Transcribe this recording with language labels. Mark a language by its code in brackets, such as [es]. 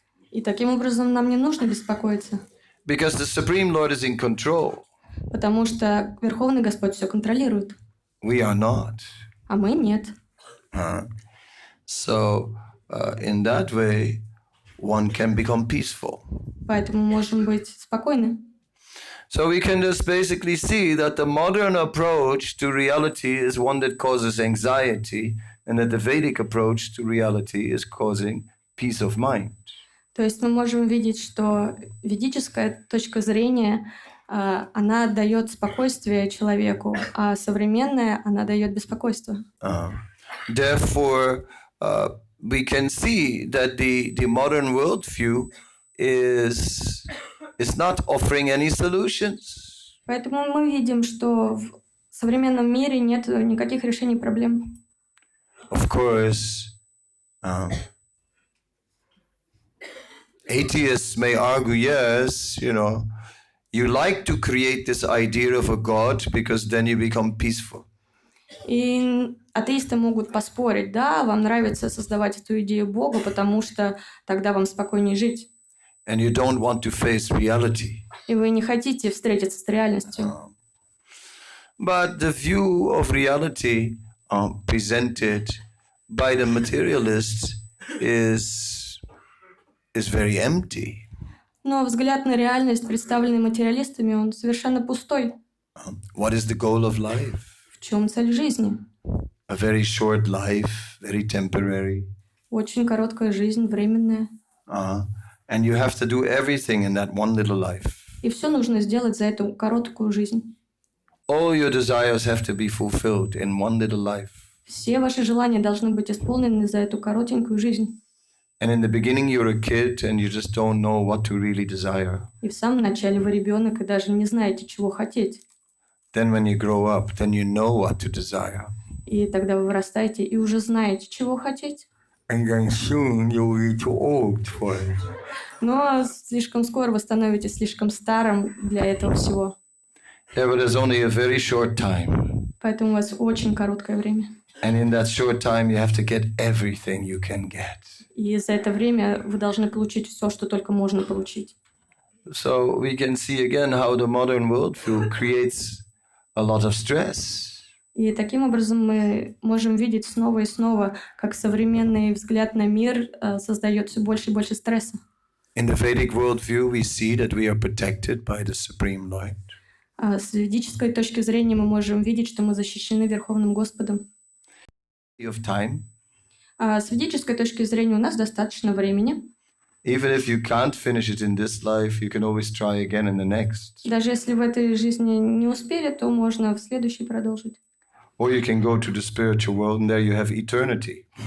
[ru] И таким образом нам не нужно беспокоиться. [en] Because the Supreme Lord is in control. [ru] Потому что Верховный Господь все контролирует. [en] We are not. [ru] А мы нет. [en] So in that way, one can become peaceful. [ru] Поэтому можем быть спокойны. [en] So we can just basically see that the modern approach to reality is one that causes anxiety, and that the Vedic approach to reality is causing peace of mind. [ru] То есть мы можем видеть, что ведическая точка зрения, она дает спокойствие человеку, а современная, она дает беспокойство. [en] Therefore, we can see that the modern worldview is not offering any solutions. [ru] Поэтому мы видим, что в современном мире нет никаких решений проблем. [en] Of course, atheists may argue, yes, you like to create this idea of a God because then you become peaceful. [ru] И атеисты могут поспорить, да, вам нравится создавать эту идею Бога, потому что тогда вам спокойнее жить. [en] And you don't want to face reality. [ru] И вы не хотите встретиться с реальностью. [en] But the view of reality presented by the materialists is very empty. [ru] Но взгляд на реальность, представленный материалистами, он совершенно пустой. [en] What is the goal of life? [ru] В чем цель жизни? [en] A very short life, very temporary. [ru] Очень короткая жизнь, временная. [en] And you have to do everything in that one little life. [ru] И все нужно сделать за эту короткую жизнь. [en] All your desires have to be fulfilled in one little life. [ru] Все ваши желания должны быть исполнены за эту коротенькую жизнь. [en] And in the beginning you're a kid and you just don't know what to really desire. [ru] И в самом начале вы ребенок и даже не знаете, чего хотеть. [en] Then when you grow up, then you know what to desire. [ru] И тогда вы вырастаете и уже знаете, чего хотеть. [en] And then soon you'll be too old for it. [ru] Но слишком скоро вы становитесь слишком старым для этого всего. [en] Yeah, but there's only a very short time. [ru] Поэтому у вас очень короткое время. [en] And in that short time you have to get everything you can get. [ru] И за это время вы должны получить все, что только можно получить. [en] So we can see again how the modern worldview creates a lot of stress. [ru] И таким образом мы можем видеть снова и снова, как современный взгляд на мир создает все больше и больше стресса. [en] In the Vedic worldview, we see that we are protected by the Supreme Lord. [ru] С ведической точки зрения мы можем видеть, что мы защищены Верховным Господом. [en] Of time. [ru] С ведической точки зрения у нас достаточно времени. [en] Even if you can't finish it in this life, you can always try again in the next. [ru] Даже если в этой жизни не успели, то можно в следующей продолжить. [en] Or you can go to the spiritual world and there you have eternity.